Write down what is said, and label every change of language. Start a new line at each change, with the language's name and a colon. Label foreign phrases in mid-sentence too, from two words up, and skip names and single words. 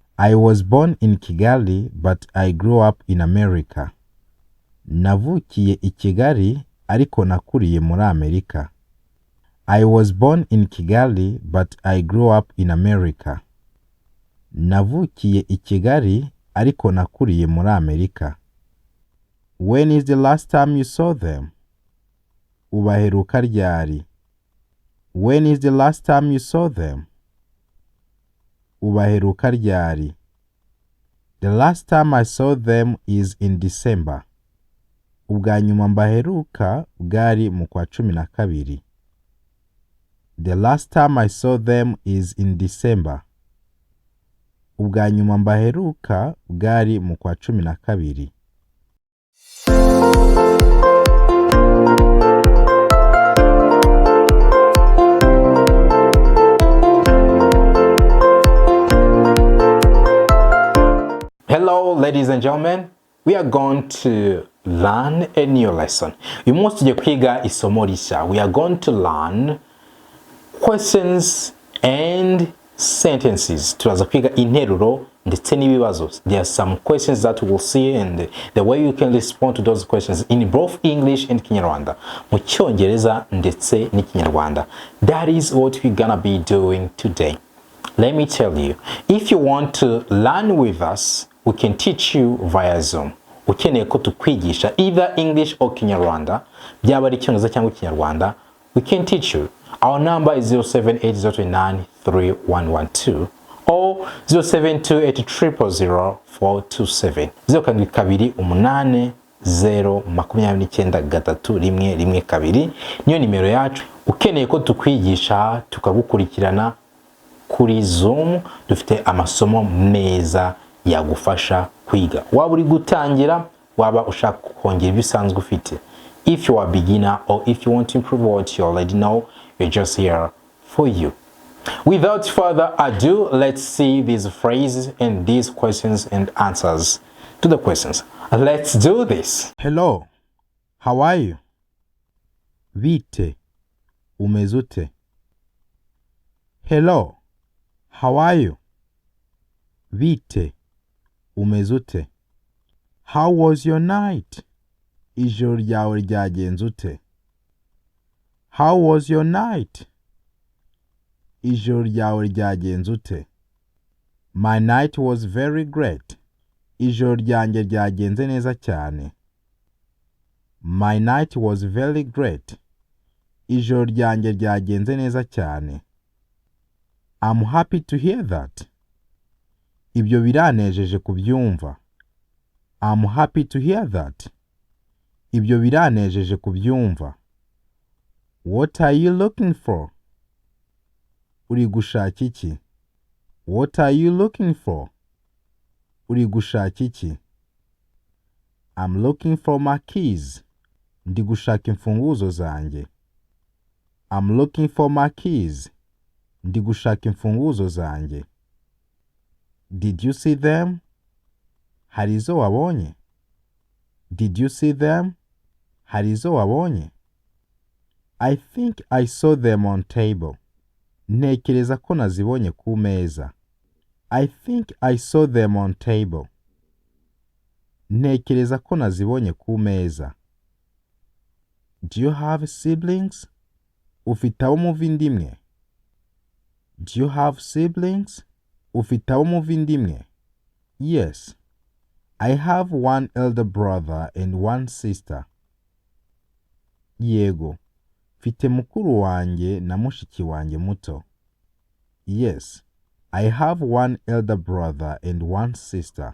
English: I was born in Kigali, but I grew up in America.
Kinyarwanda: Navukiye I Kigali, ariko nakuriye muri Amerika.
English: I was born in Kigali, but I grew up in America.
Kinyarwanda: Navukiye I Kigali, ariko nakuriye muri Amerika.
English: When is the last time you saw them?
Kinyarwanda: Ubaheruka ryari?
English: When is the last time you saw them?
Kinyarwanda: Ubaheruka ryari?
English: The last time I saw them is in December.
Kinyarwanda: Ubwa nyuma mbaheruka bwari mu kwa 12.
English: The last time I saw them is in December.
Kinyarwanda: Ubwa nyuma mbaheruka bwari mu kwa 12.
English: Hello, ladies and gentlemen. We are going to learn a new lesson.
Kinyarwanda: Uyu munsi tugiye kwiga isomo rishya.
English: We are going to learn questions and sentences.
Kinyarwanda: Turaza kwiga interuro ndetse n'ibibazo.
English: There are some questions that we will see and the way you can respond to those questions in both English and Kinyarwanda.
Kinyarwanda: Mu Cyongereza ndetse n'Ikinyarwanda.
English: That is what we're gonna be doing today. Let me tell you, if you want to learn with us, we can teach you via Zoom.
Kinyarwanda: Ukeneye ko tukwigisha
English: either English or Kinyarwanda,
Kinyarwanda: byaba ari Icyongereza cyangwa Ikinyarwanda,
English: we can teach you. Our number is 0780293112 or 0728000427.
Kinyarwanda: 028 niyo nimero yacu. Ukeneye ko tukwigisha tukagukurikirana kuri Zoom, dufite amasomo meza yagufasha kwiga. Waba uri gutangira, waba ushaka kongera ibisanzwe ufite.
English: If you are a beginner or if you want to improve what you already know, we're just here for you. Without further ado, let's see these phrases and these questions and answers to the questions. Let's do this. Hello, how are you?
Kinyarwanda: Vite, umeze ute?
English: Hello, how are you?
Kinyarwanda: Vite, umeze ute?
English: How was your night?
Kinyarwanda: Ijoro ryawe ryagenze ute?
English: How was your night?
Kinyarwanda: Ijoro ryawe ryagenze ute?
English: My night was very great.
Kinyarwanda: Ijoro ryanjye ryagenze neza cyane.
English: My night was very great.
Kinyarwanda: Ijoro ryanjye ryagenze neza cyane.
English: I'm happy to hear that.
Kinyarwanda: Ibyo biranejeje kubyumva.
English: I'm happy to hear that.
Kinyarwanda: Ibyo biranejeje kubyumva.
English: What are you looking for?
Kinyarwanda: Uri gushaka iki?
English: What are you looking for?
Kinyarwanda: Uri gushaka iki?
English: I'm looking for my keys.
Kinyarwanda: Ndi gushaka imfunguzo zanjye.
English: I'm looking for my keys.
Kinyarwanda: Ndi gushaka imfunguzo zanjye.
English: Did you see them?
Kinyarwanda: Hari izo wabonye?
English: Did you see them?
Kinyarwanda: Hari izo wabonye?
English: I think I saw them on table.
Kinyarwanda: Ntekereza ko nazibonye ku meza.
English: I think I saw them on table.
Kinyarwanda: Ntekereza ko nazibonye ku meza.
English: Do you have siblings?
Kinyarwanda: Ufite abo muva inda imwe?
English: Do you have siblings?
Kinyarwanda: Ufite abo muva inda imwe?
English: Yes. I have one elder brother and one sister.
Kinyarwanda: Yego. Mfite mukuru wanjye na mushiki wanjye muto.
English: Yes. I have one elder brother and one sister.